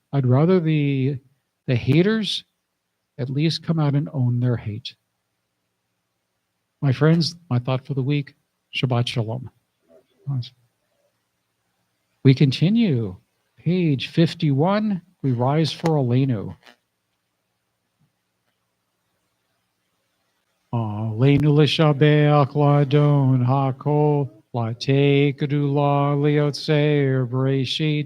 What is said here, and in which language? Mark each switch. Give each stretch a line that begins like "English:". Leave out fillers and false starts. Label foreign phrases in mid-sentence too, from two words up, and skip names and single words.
English: I'd rather the haters at least come out and own their hate. My friends, my thought for the week,
Hebrew: שבת שלום.
English: We continue. Page 51, we rise for Aleinu.
Hebrew: עלינו לשבח לאדון הכל, לתת גדלה ליוצר בראשית,